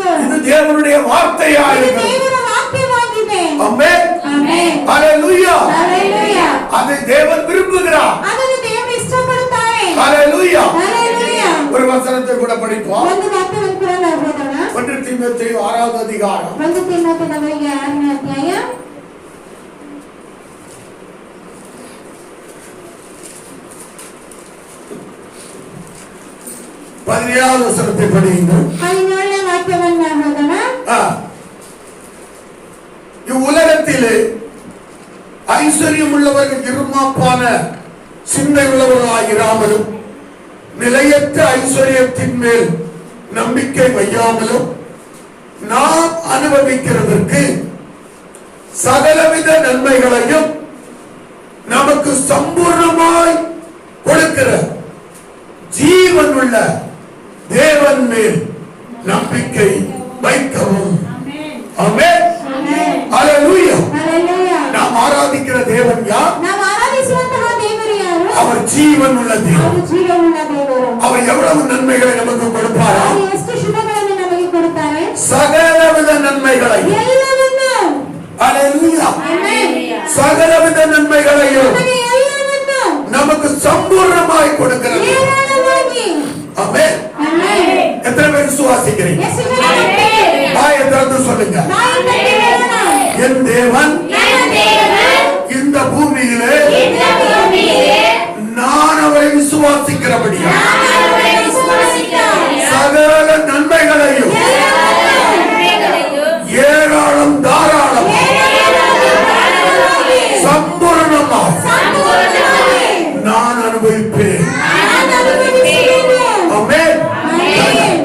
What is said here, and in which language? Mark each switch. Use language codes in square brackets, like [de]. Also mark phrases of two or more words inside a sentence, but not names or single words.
[ta] இது தேவனுடைய [kn] ಇದು [ta] வார்த்தையாயிருக்கிறது. [kn] ದೇವರ ವಾಕ್ಯವಾಗಿದೆ. ಆಮೆನ್. ಆಮೆನ್. [ta] ஹalleluya. [kn] ಹಲ್ಲೆಲೂಯಾ. [ta] அதை தேவன் விரும்புகிறார். [kn] ಅದನ್ನು ದೇವರು ಇಷ್ಟಪಡುತ್ತಾರೆ. [ta] ஹalleluya. [kn] ಹಲ್ಲೆಲೂಯಾ. [ta] ஒரு வசனத்தை கூட படிப்போம். [kn] ಒಂದು ವಾಕ್ಯವನ್ನು ಕೂಡ ನಾವು ಓದೋಣ. [ta] 1 தீமோத்தேயு 6வது அதிகாரம் [kn] 1 ತಿಮೋಥೆಯವರಿಗೆ 6ನೇ ಅಧ್ಯಾಯ [ta] 17வது வசனத்தை படியுங்கள். [kn] 17ನೇ ವಾಕ್ಯವನ್ನು ನಾವು ಓದೋಣ. [ta] இவ்வுலகத்திலே ஐஸ்வர்யம் உள்ளவர்கள் இருமாப்பான சிந்தை உள்ளவர்களாயிராமலும் நிலையற்ற ஐஸ்வர்யத்தின் மேல் நம்பிக்கை வையாமலும் நாம் அனுபவிக்கிறதற்கு சகலவித நன்மைகளையும் நமக்கு சம்பூர்ணமாய் கொடுக்கிற ஜீவன் உள்ள தேவன் மேல் நம்பிக்கை வைக்கவும். ஆமென். ஹalleluya. [kn] ಹಲ್ಲೆಲೂಯಾ. [ta] நாம் ஆராதிக்கிற தேவன் யார்? [kn] ನಾವು ಆರಾಧಿಸುವಂತಹ ದೇವರು ಯಾರು? [ta] அவர் ஜீவன் உள்ள தேவன். [kn] ಅವರು ಜೀವವುಳ್ಳ ದೇವರು. [ta] அவர் எவ்வளவு நன்மைகளை நமக்கு கொடுப்பாரா? [kn] ಅವರು ಎಷ್ಟು ಶುಭಗಳನ್ನು ನಮಗೆ ಕೊಡುತ್ತಾರೆ? [ta] சகலவித நன்மைகளை. [kn] ಎಲ್ಲವನ್ನೂ. [ta] ஹalleluya. [kn] ಆಮೆನ್. [ta] சகலவித நன்மைகளையும் [kn] ನಮಗೆ ಎಲ್ಲವನ್ನೂ [ta] நமக்கு சம்பூர்ணமாய் கொடுக்கிறார். [kn] ಏರಾಳವಾಗಿ. [ta] ஆமென். [kn] ಆಮೆನ್. [ta] எத்தனை பேர் விசுவாசிக்கிறீங்க? [kn] ಎಷ್ಟು ಜನ ನಂಬುತ್ತೀರಿ? [ta] வாயை திறந்து சொல்லுங்க. [kn] ಬಾಯಿಂದ ಹೇಳೋಣ. [ta] என் தேவன் [kn] ನನ್ನ ದೇವರು [ta] இந்த பூமியிலே [kn] இந்த ಭೂಮಿಯಲ್ಲಿ [ta] நான் அவரை விசுவாசிக்கிறபடியா [kn] ನಾನು ಅವரை ವಿಶ್ವಾಸಿಸುತ್ತೇನೆ. [ta] சகல நன்மைகளையும் ஏராளம் தாராளம் சம்பூர்ணமாய் [kn] ಸಂಪೂರ್ಣವಾಗಿ [ta] நான் அனுபவிப்பேன். [kn] ನಾನು ಅನುಭವಿಸುತ್ತೇನೆ. [ta] ஆமென். [kn] ಆಮೆನ್.